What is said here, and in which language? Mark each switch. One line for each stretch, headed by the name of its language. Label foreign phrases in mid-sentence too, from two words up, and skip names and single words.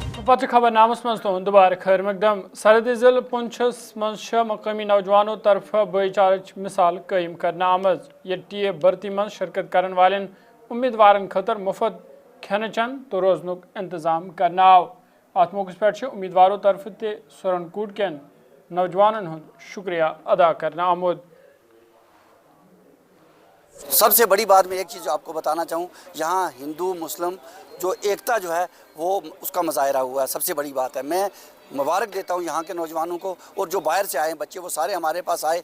Kashmiri: पत्र खबर नामस मज तुहद दुबार खैर मकदम। सरहदी जिले पुंछस मज मकामी नौजवानों तरफ भाईचारच मिसाल कायम करना आमज। ये टीए भर्ती मज शिरकत करने वाले उम्मीदवार खतर मुफ्त खेन चन तो रोजनुक इंतजाम करना आव। अत मौके पे उम्मीदवारों तरफ ते सुरनकूट के नौजवानन हुंद शुक्रिया अदा करना आमुद।
Hindi: सबसे बड़ी बात मैं एक चीज़ आपको बताना चाहूँ, यहाँ हिंदू मुस्लिम जो एकता जो है वो उसका मुजाहरा हुआ है। सबसे बड़ी बात है, मैं मुबारक देता हूँ यहाँ के नौजवानों को, और जो बाहर से आए बच्चे वो सारे हमारे पास आए।